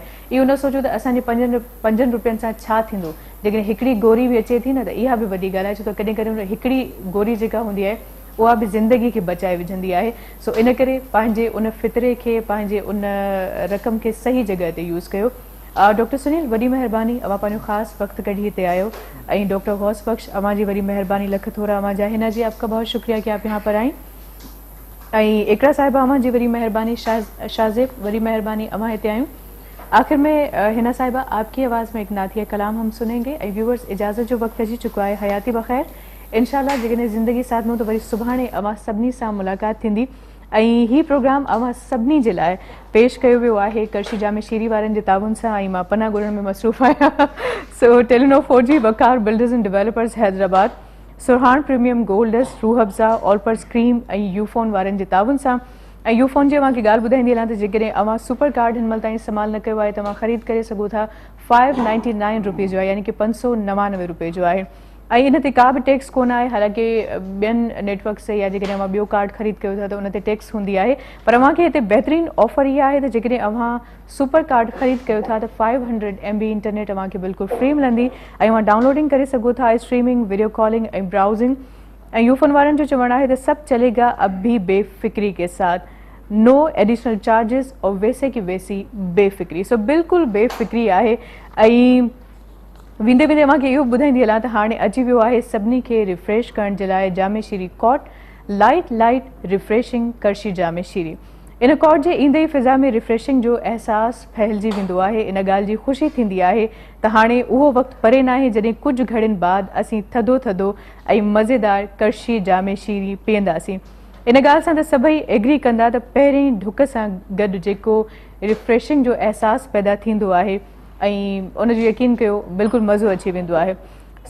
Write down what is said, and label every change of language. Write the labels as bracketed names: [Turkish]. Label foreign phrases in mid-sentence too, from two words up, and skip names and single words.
[Sindhi] इहो न सोचो त असांजे 5 रुपयनि सां छा थींदो, जेकॾहिं हिकिड़ी गोरी बि अचे थी न त इहा बि वॾी ॻाल्हि आहे, छो त कॾहिं कॾहिं हिकिड़ी गोरी जेका हूंदी आहे उहा बि ज़िंदगी खे बचाए विझंदी आहे। सो इन करे पंहिंजे उन फितरे खे, पंहिंजे उन रक़म खे सही जॻह ते यूज़ कयो। डॉक्टर सुनील, वॾी महिरबानी, अवां पंहिंजो ख़ासि वक़्तु कढी हिते आयो, ऐं डॉक्टर गौस बख्श अवां जी वॾी महिरबानी, लख थोरा अवां जा, [Urdu] حنا جی آپ کا بہت شکریہ کہ آپ یہاں پر آئی. [Sindhi] ऐं इकरा साहिबा अवां जी वॾी महिरबानी, शाज़ेब वॾी महिरबानी अवां हिते आयूं। [Urdu] آخر میں حنا صاحبہ آپ کی آواز میں ایک نعتیہ کلام ہم سنیں گے. [Sindhi] ऐं व्यूअर्स, इजाज़त जो वक़्तु अची चुको आहे, हयाती बख़ैर। इंशाल्लाह जेकॾहिं ज़िंदगी साथ में त वरी सुभाणे अवां सभिनी सां मुलाक़ात थींदी, ऐं ही प्रोग्राम अवां सभिनी जे लाइ पेश कयो वियो आहे कर्शी जामे शीरी वारनि जे ताउन सां, ऐं मां पना ॻोल्हण में मसरूफ़ आहियां। सो टेलीनो 4G वकार बिल्डर्स एंड डेवलपर्स हैदराबाद, सुरहान प्रीमियम गोल्डस, रूह अफ़ज़ा, ऑलपर्स क्रीम ऐं यूफोन वारनि जे ताउन सां। ऐं यूफोन जी अवांखे ॻाल्हि ॿुधाईंदी हलां त जेकॾहिं अवां सुपर कार्ड हिन महिल ताईं इस्तेमालु न कयो आहे त अवां ख़रीद करे सघो था। 599 रुपये जो आहे, यानी कि 599 रुपये जो आहे, ऐं इन ते का बि टैक्स कोन आहे। हालांकि ॿियनि नेटवर्क से या जेकॾहिं अवां ॿियो कार्ड ख़रीद कयो था त उन ते टैक्स हूंदी आहे, पर अवांखे हिते बहितरीनु ऑफर इहा आहे त जेकॾहिं अवां सुपर कार्ड ख़रीद कयो था त 500 MB इंटरनेट अवांखे बिल्कुलु फ्री मिलंदी, ऐं अवां डाउनलोडिंग करे सघो था, स्ट्रीमिंग, [English] video calling [Sindhi] ऐं ब्राउज़िंग। ऐं यूफोन वारनि जो चवणु आहे त सभु [Urdu] چلے گا اب بھی بے فکری کے ساتھ, [English] no additional charges [Urdu] اور ویسے کی ویسی بے فکری. [Sindhi] सो बिल्कुलु बेफ़िक्री आहे। ऐं वेंदे वेंदे मूंखे इहो ॿुधाईंदी हलां त हाणे अची वियो आहे सभिनी खे रिफ्रेश करण जे लाइ जामे शीरी कॉट, [English] light refreshing [Sindhi] कर्शी जामे शीरी। इन कॉट जे ईंदे ई फ़िज़ा में रिफ्रेशिंग जो अहसासु फहिलिजी वेंदो आहे। इन ॻाल्हि जी ख़ुशी थींदी आहे त हाणे उहो वक़्तु परे न आहे जॾहिं कुझु घड़ियुनि बाद असीं थधो थधो ऐं मज़ेदार कर्शी जामे शीरी पीअंदासीं। इन ॻाल्हि सां त सभई एग्री कंदा त पहिरीं ढुक सां गॾु जेको रिफ्रेशिंग जो अहसासु पैदा थींदो आहे ऐं उनजो यकीन कयो बिल्कुलु मज़ो अची वेंदो आहे।